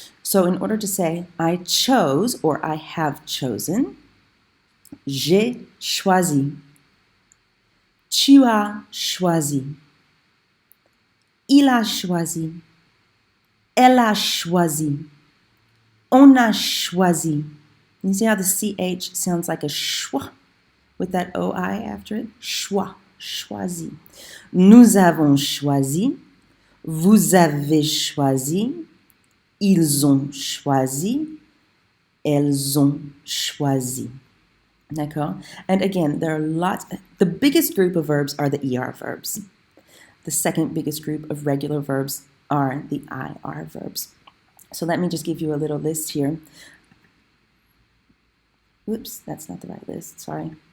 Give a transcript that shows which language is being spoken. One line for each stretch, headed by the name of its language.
English: So in order to say, I chose, or I have chosen,
French: j'ai choisi, tu as choisi, il a choisi, elle a choisi, on a choisi.
English: You see how the CH sounds like a schwa with that OI after it? Schwa, choisi.
French: Nous avons choisi, vous avez choisi, ils ont choisi, elles ont choisi. D'accord?
English: And again, there are lots. The biggest group of verbs are the ER verbs. The second biggest group of regular verbs are the IR verbs. So let me just give you a little list here. Whoops, that's not the right list, sorry.